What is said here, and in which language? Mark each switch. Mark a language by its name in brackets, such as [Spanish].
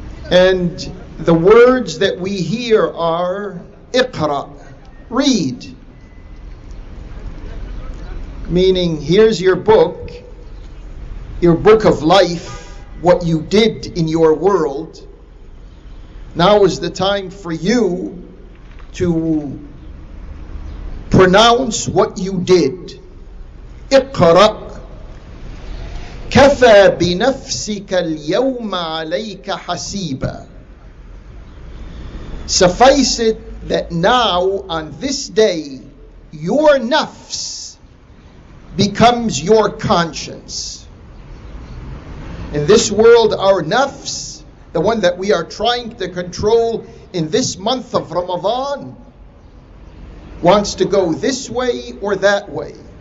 [English] and the words that we hear are Iqra, read, meaning here's your book of life, what you did in your world. Now is the time for you to pronounce what you did. [Arabic] Iqra كفى بنفسك اليوم عليك حسيبا. [English] Suffice it that now on this day your nafs becomes your conscience. In this world, our nafs, the one that we are trying to control in this month of Ramadan, wants to go this way or that way.